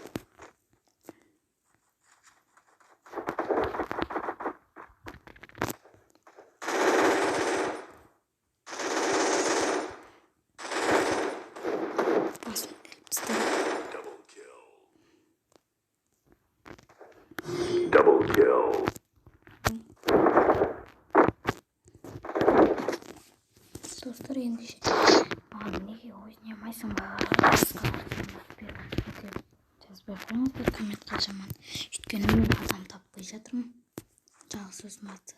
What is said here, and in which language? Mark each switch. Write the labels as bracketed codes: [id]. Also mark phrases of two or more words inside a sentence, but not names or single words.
[kk] басым пистолет. [en] Double kill. Double kill. [kk] Достар, ендеше неге ойнамайсың ба? Жазбай қойыңыздар комментқа жаман. Өйткені мен адам таппай жатырмын. Жалғыз өзім атып.